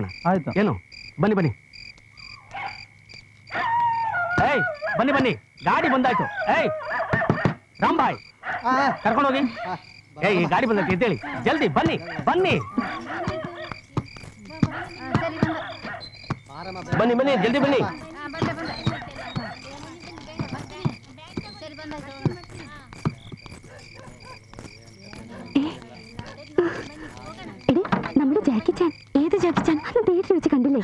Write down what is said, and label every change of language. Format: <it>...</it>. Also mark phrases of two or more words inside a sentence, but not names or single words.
<kn>ಆಯ್ತು, ಏನು? ಬನ್ನಿ ಬನ್ನಿ. ಏಯ್ ಬನ್ನಿ ಬನ್ನಿ, ಗಾಡಿ ಬಂದಾಯ್ತು. ಏಯ್ ರಾಂಬಾಯ್, ಕರ್ಕೊಂಡೋಗಿ. ಏಯ್ ಈ ಗಾಡಿ ಬಂದೈತೆ ಎದ್ದೇಳಿ, ಜಲ್ದಿ ಬನ್ನಿ ಬನ್ನಿ ಬನ್ನಿ ಬನ್ನಿ, ಜಲ್ದಿ ಬನ್ನಿ.</kn> <ml>എടി, നമ്മുടെ ജാക്കി ചാൻ. ഏത് ജാക്കി ചാൻ? അത് തിയേറ്ററിൽ വെച്ച് കണ്ടില്ലേ?</ml>